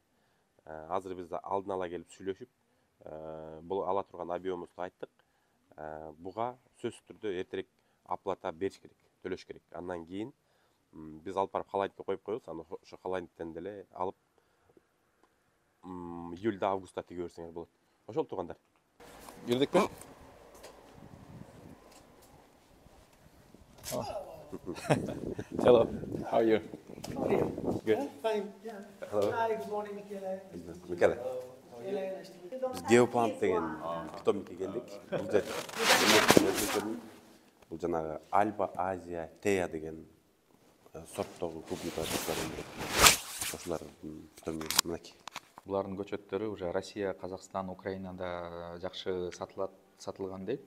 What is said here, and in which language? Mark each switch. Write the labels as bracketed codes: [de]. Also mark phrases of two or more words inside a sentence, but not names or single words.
[ky] Азыр биз алдын ала келип сүйлөшүп, бул ала турган объемубузду айттык. Буга сөзсүз түрдө эртерээк оплата бериш керек, төлөш керек. Андан кийин биз алып барып халайникке коюп коебуз, аны ошо халайниктен деле алып июльда, августта тиге берсеңер болот. Ошол тугандар. [tr] Girdik mi? [en] Hello, how are you? How are you? Good. Fine. Yeah. Hello. Hi, good morning, Michele. Микеле. Michele, nice to meet you. [ky] Biz Geoplant деген питомникке келдик. Бул жанагы Альба Азия Тея деген сорттогу клубникалар өндүрөт. Ошолардын питомниги мынакей. Булардын көчөттөрү уже Россия, Казакстан, Украинада жакшы сатылган дейт.